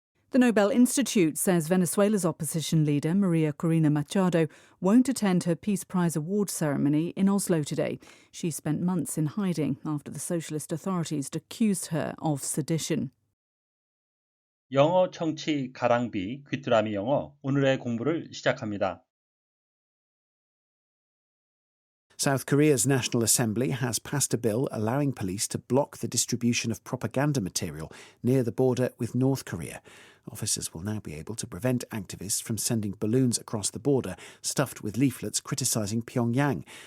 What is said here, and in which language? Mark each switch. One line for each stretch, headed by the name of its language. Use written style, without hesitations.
English: The Nobel Institute says Venezuela's opposition leader, Maria Corina Machado, won't attend her Peace Prize award ceremony in Oslo today. She spent months in hiding after the socialist authorities accused her of sedition.
Korean: 영어 청취 가랑비 귀뚜라미 영어 오늘의 공부를 시작합니다.
English: South Korea's National Assembly has passed a bill allowing police to block the distribution of propaganda material near the border with North Korea. Officers will now be able to prevent activists from sending balloons across the border stuffed with leaflets criticising Pyongyang.